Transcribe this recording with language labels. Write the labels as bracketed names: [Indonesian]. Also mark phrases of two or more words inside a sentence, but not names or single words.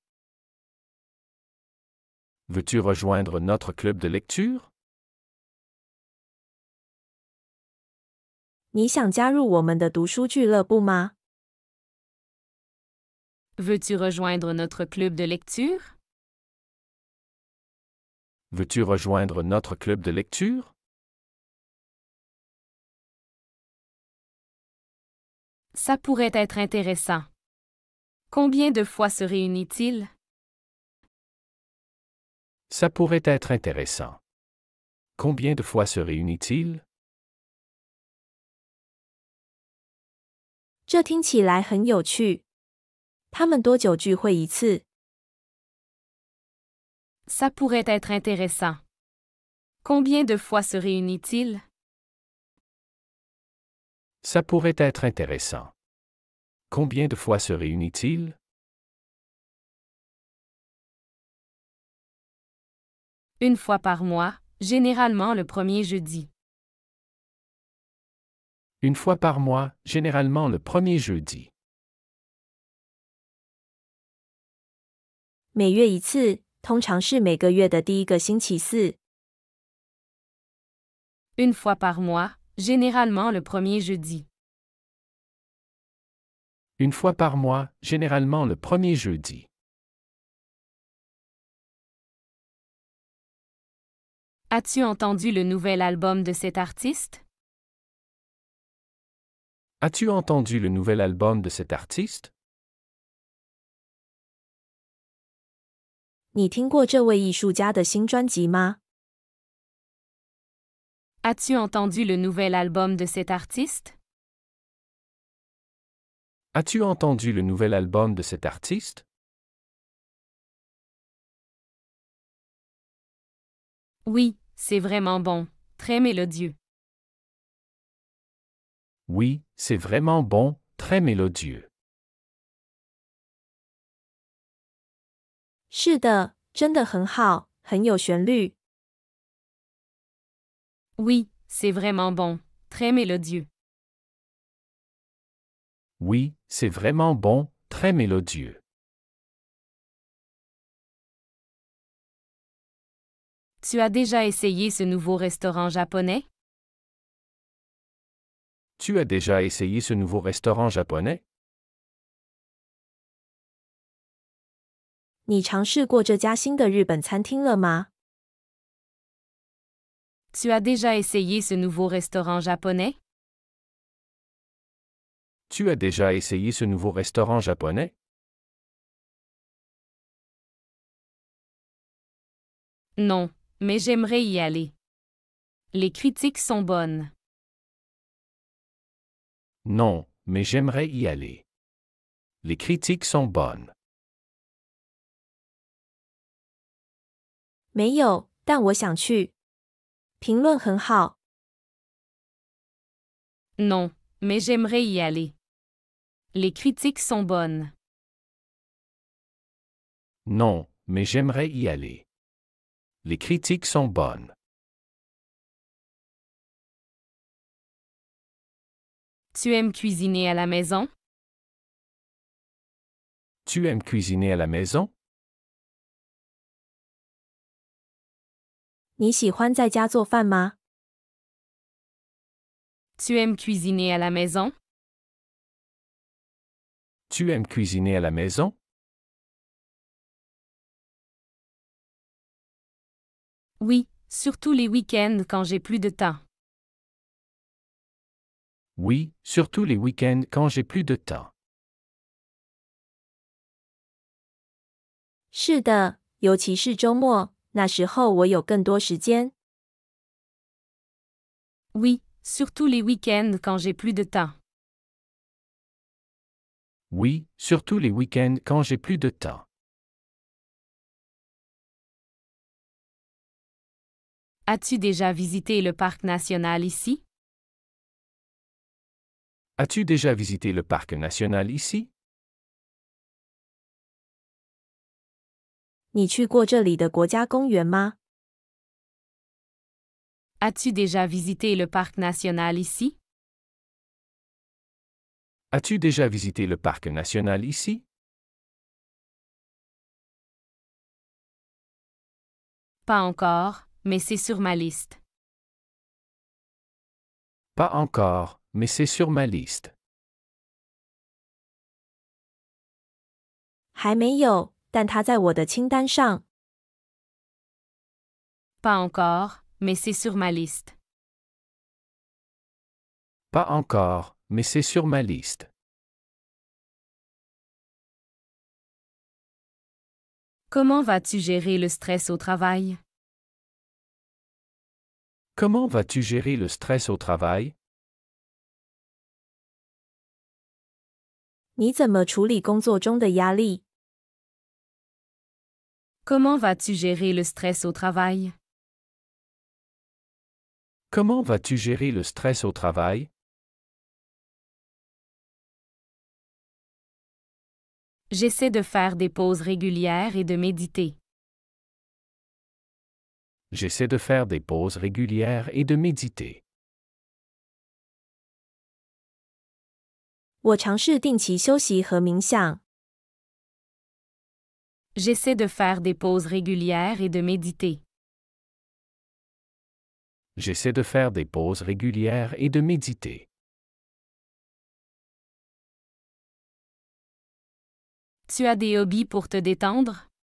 [French] Veux-tu rejoindre notre club de lecture? [Chinese] 你想加入我们的读书俱乐部吗？ [French] Veux-tu rejoindre notre club de lecture? Veux-tu rejoindre notre club de lecture? Ça pourrait être intéressant. Combien de fois se réunit-il? Ça pourrait être intéressant. Combien de fois se réunit-il? [Chinese] 这听起来很有趣。他们多久聚会一次？ [French] Ça pourrait être intéressant. Combien de fois se réunit-il? Ça pourrait être intéressant. Combien de fois se réunit-il? Une fois par mois, généralement le premier jeudi. Une fois par mois, généralement le premier jeudi. [Chinese] 每月一次，通常是每个月的第一个星期四。 [French] Une fois par mois, généralement le premier jeudi. Une fois par mois, généralement le premier jeudi. As-tu entendu le nouvel album de cet artiste? As-tu entendu le nouvel album de cet artiste? [Chinese] 你听过这位艺术家的新专辑吗？ [French] As-tu entendu le nouvel album de cet artiste? As-tu entendu le nouvel album de cet artiste? Oui, c'est vraiment bon, très mélodieux. Oui, c'est vraiment bon, très mélodieux. [Chinese] 是的，真的很好，很有旋律。 [French] Oui, c'est vraiment bon, très mélodieux. Oui, c'est vraiment bon, très mélodieux. Tu as déjà essayé ce nouveau restaurant japonais? Tu as déjà essayé ce nouveau restaurant japonais? [Chinese] 你尝试过这家新的日本餐厅了吗？ [French] Tu as déjà essayé ce nouveau restaurant japonais? Tu as déjà essayé ce nouveau restaurant japonais? Non, mais j'aimerais y aller. Les critiques sont bonnes. Non, mais j'aimerais y aller. Les critiques sont bonnes. [Chinese] 没有，但我想去。评论很好。 [French] Non, mais j'aimerais y aller. Les critiques sont bonnes. Non, mais j'aimerais y aller. Les critiques sont bonnes. Tu aimes cuisiner à la maison? Tu aimes cuisiner à la maison? [Chinese] 你喜欢在家做饭吗？ [French] Tu aimes cuisiner à la maison? Tu aimes cuisiner à la maison? Oui, surtout les week-ends quand j'ai plus de temps. Oui, surtout les week-ends quand j'ai plus de temps. [Chinese] 是的，尤其是周末，那时候我有更多时间。 [French] Oui, surtout les week-ends quand j'ai plus de temps. Oui, surtout les week-ends quand j'ai plus de temps. As-tu déjà visité le parc national ici? As-tu déjà visité le parc national ici? [Chinese] 你去过这里的国家公园吗？ [French] As-tu déjà visité le parc national ici? As-tu déjà visité le parc national ici? Pas encore, mais c'est sur ma liste. Pas encore, mais c'est sur ma liste. [Chinese] 还没有，但它在我的清单上。 [French] Pas encore, mais c'est sur ma liste. Pas encore, mais c'est sur ma liste. Comment vas-tu gérer le stress au travail? Comment vas-tu gérer le stress au travail? [Chinese] 你怎么处理工作中的压力？ [French] Comment vas-tu gérer le stress au travail? Comment vas-tu gérer le stress au travail? J'essaie de faire des pauses régulières et de méditer. J'essaie de faire des pauses régulières et de méditer. [Chinese] 我尝试定期休息和冥想。 [French] J'essaie de faire des pauses régulières et de méditer. J'essaie de faire des pauses régulières et de méditer. Tu as des hobbies pour te détendre?